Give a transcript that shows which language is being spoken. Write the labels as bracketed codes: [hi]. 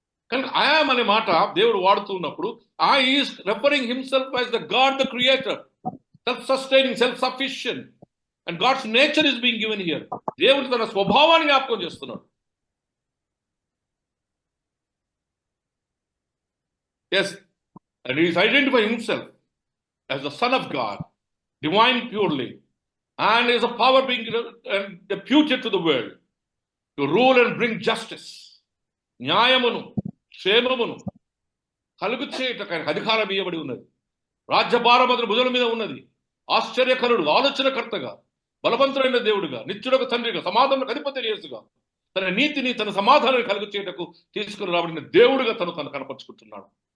[te] కనుక ఐయామ్ అనే మాట దేవుడు వాడుతున్నప్పుడు [en] I is referring himself as the God, the creator, self sustaining, self sufficient, and God's nature is being given here. [te] దేవుడు తన స్వభావాన్ని జ్ఞాపకం చేస్తున్నాడు. [en] Yes, and he is identifying himself as the Son of God, divine purely, and is a power being deputed to the world to rule and bring justice. [te] న్యాయమును క్షేమమును కలుగు చేయటకు ఆయనకు అధికారం ఇవ్వబడి ఉన్నది. రాజ్యభారం అతని భుజాల మీద ఉన్నది. ఆశ్చర్యకరుడు, ఆలోచనకర్తగా, బలవంతుడైన దేవుడుగా, నిత్యుడకు తండ్రిగా, సమాధానకు అధిపతి యేసుగా, తన నీతిని తన సమాధానాన్ని కలుగు చేయటకు తీసుకుని రాబడిన దేవుడుగా తను కనపరుచుకుంటున్నాడు.